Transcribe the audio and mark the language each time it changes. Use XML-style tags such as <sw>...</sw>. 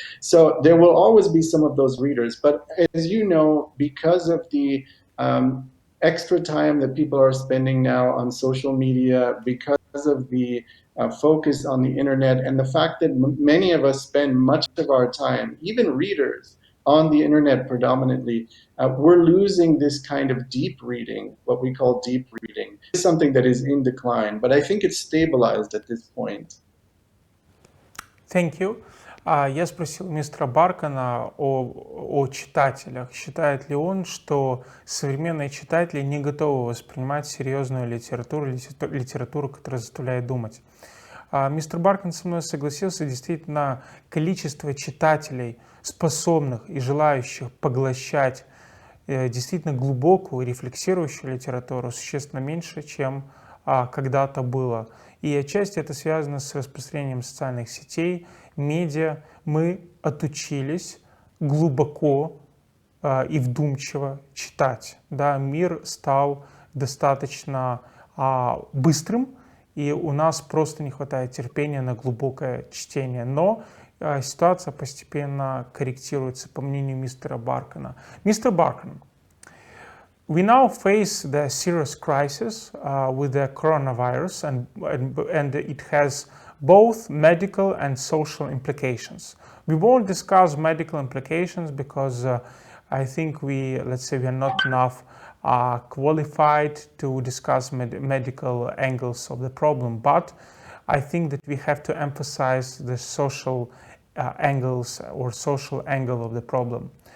<en>So there will always be some of those readers. But as you know, because of the extra time that people are spending now on social media, because of the focus on the internet, and the fact that many of us spend much of our time, even readers, on the internet predominantly, we're losing this kind of deep reading, what we call deep reading. It's something that is in decline, but I think it's stabilized at this point. Thank you.</en> <ru>Я спросил мистера Баркана о читателях. Считает ли он, что современные читатели не готовы воспринимать серьезную литературу, которая заставляет думать? Мистер Баркан со мной согласился, действительно, количество читателей, способных и желающих поглощать действительно глубокую, рефлексирующую литературу, существенно меньше, чем когда-то было. И отчасти это связано с распространением социальных сетей, медиа. Мы отучились глубоко и вдумчиво читать. Да, мир стал достаточно быстрым, и у нас просто не хватает терпения на глубокое чтение. Но ситуация постепенно корректируется, по мнению мистера Баркана.</ru> <en>Мистер Баркан, we now face the serious crisis with the coronavirus, and it has both medical and social implications. We won't discuss medical implications because I think let's say we are not enough qualified to discuss medical angles of the problem, but I think that we have to emphasize the social angles or social angle of the problem.</en>